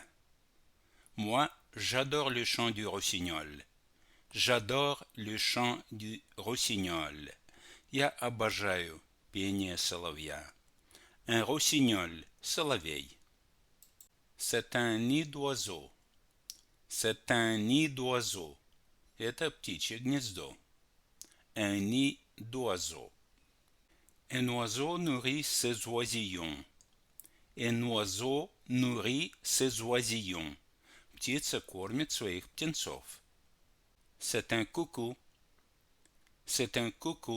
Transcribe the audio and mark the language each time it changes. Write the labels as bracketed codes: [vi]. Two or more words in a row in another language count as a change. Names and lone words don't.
[fr] Moi, j'adore le chant du rossignol. J'adore le chant du rossignol. [ru] Я обожаю пение соловья. [fr] Un rossignol, соловей. C'est un nid d'oiseau. C'est un nid d'oiseau. [ru] Это птичье гнездо. [fr] Un nid d'oiseau. Un oiseau nourrit ses oisillons. Un oiseau nourrit ses oisillons. [ru] Птица кормит своих птенцов. [fr] C'est un coucou. C'est un coucou.